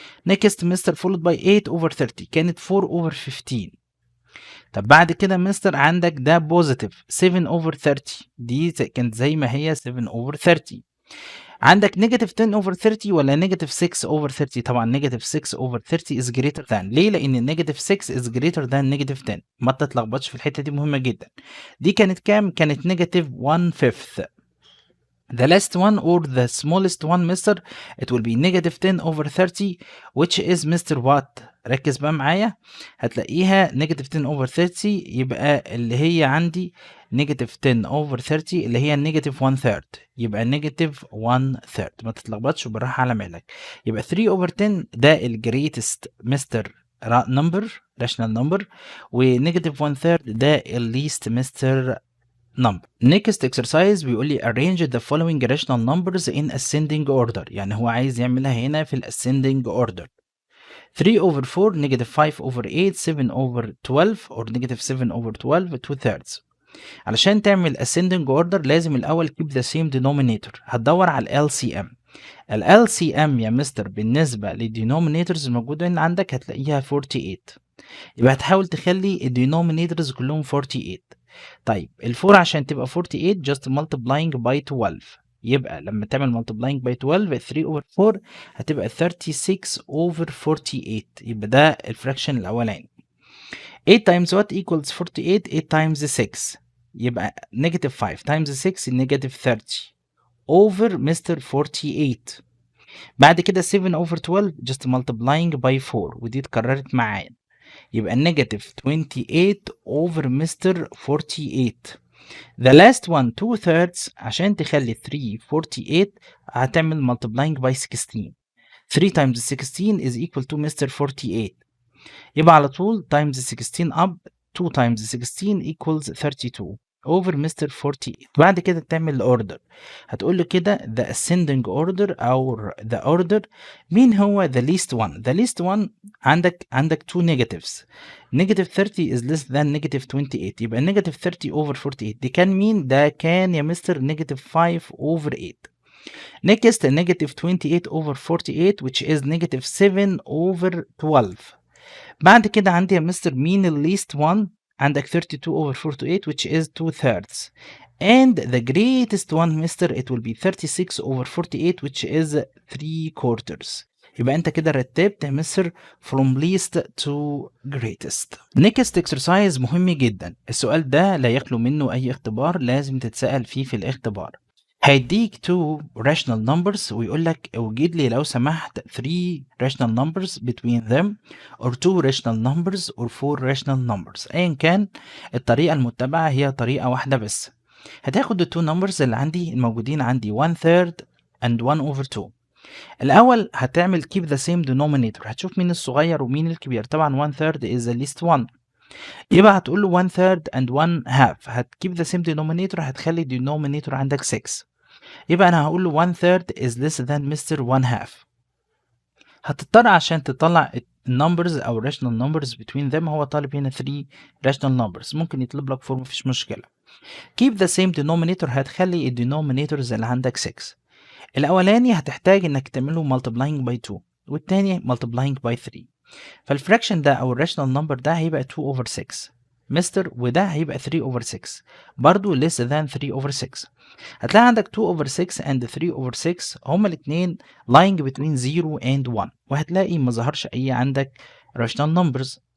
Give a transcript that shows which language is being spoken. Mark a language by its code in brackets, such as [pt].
[en] next mister followed by 8 over 30 كانت 4 over 15. [ar] طب بعد كده مستر عندك ده بوزيتيف 7 over 30 دي كانت زي ما هي 7 over 30. [en] عندك negative 10 over 30 ولا negative 6 over 30؟ طبعا negative 6 over 30 is greater than. [ar] ليه؟ لان النيجاتيف [en] 6 is greater than [ar] نيجاتيف 10. ما تتلخبطش في الحته دي مهمه جدا. دي كانت كام؟ كانت نيجاتيف 1 fifth. [en] The last one or the smallest one mister it will be negative 10 over 30 which is mister what؟ [ar] ركز بقى معايا، هتلاقيها [en] negative 10 over 30 يبقى اللي هي عندي negative 10 over 30 اللي هي negative 1 third، يبقى negative 1 third. [ar] ما تتلخبطش وبالراحة على مهلك. [en] يبقى 3 over 10 ده ال greatest mister number rational number، و negative 1 third ده ال least mister number. next exercise [ar] بيقول لي [en] arrange the following rational numbers in ascending order، [ar] يعني هو عايز يعملها هنا في ال [en] ascending order. 3 over 4 negative 5 over 8 7 over 12 or negative 7 over 12 2 thirds. علشان تعمل ascending order لازم الأول keep the same denominator. [ar] هتدور على ال LCM. ال LCM يا مستر بالنسبة للدينومينيتورز الموجودة عندك هتلاقيها 48، يبقى هتحاول تخلي الدينومينيتورز كلهم 48. طيب ال4 عشان تبقى 48 [en] just multiplying by 12 يبقى لما تعمل multiplying by 12 3 over 4 هتبقى 36 over 48. [ar] يبقى ده الفراكشن الاولاني. [en] 8 times what equals 48؟ 8 times 6 يبقى negative 5 times 6 negative 30 over Mr. 48. بعد كده 7 over 12 just multiplying by 4 ودي اتكررت معايا يبقى negative 28 over Mr. 48. the last one 2/3 عشان تخلي 348 هتعمل multiplying by 16. 3 times 16 is equal to Mr. 48. يبقى على طول times 16 up 2 times 16 equals 32 over Mr. 48. [ar] بعد كده تعمل order. [en] هتقول له كده the ascending order أو the order. مين هو the least one؟ the least one عندك two negatives. negative 30 is less than negative 28. يبقى negative 30 over 48 دي كان مين؟ ده كان يا mister negative 5 over 8. next negative 28 over 48 which is negative 7 over 12. بعد كده عندي يا مستر مين ال least one؟ عندك 32 over 48 which is 2/3 and the greatest one mister it will be 36 over 48 which is 3/4. [ar] يبقى انت كده رتبت يا مستر [en] from least to greatest. [ar] next exercise مهم جدا. السؤال ده لا يخلو منه اي اختبار، لازم تتسأل فيه في الاختبار. [en] هيديك 2 rational numbers ويقول لك اوجد لي لو سمحت 3 rational numbers between them or 2 rational numbers or 4 rational numbers. [ar] ايا كان الطريقة المتبعة هي طريقة واحدة بس. هتاخد ال 2 numbers اللي عندي الموجودين عندي 1/3 and 1/2. [en] الأول هتعمل keep the same denominator. [ar] هتشوف مين الصغير ومين الكبير. [en] طبعا 1/3 is the least one. [ar] يبقى هتقول له 1/3 and 1/2. هتكيب the same denominator هتخلي denominator عندك 6. [en] يبقى انا هقول له 1/3 is less than Mr. 1/2. هتضطر عشان تطلع numbers او rational numbers between them. [ar] هو طالب هنا 3 rational numbers، ممكن يطلب لك 4 مفيش مشكلة. [en] keep the same denominator هتخلي denominators اللي عندك 6. [ar] الاولاني هتحتاج انك تعمله multiplying by 2 والتاني multiplying by 3. فالفراكشن ده او الراشنال نمبر ده هيبقى 2 over 6 مستر، وده هيبقى 3 over 6 برضو [en] less than 3 over 6. هتلاقي عندك 2 over 6 and 3 over 6 هما الاثنين lying between 0 and 1، وهتلاقي ما ظهرش اي عندك rational numbers.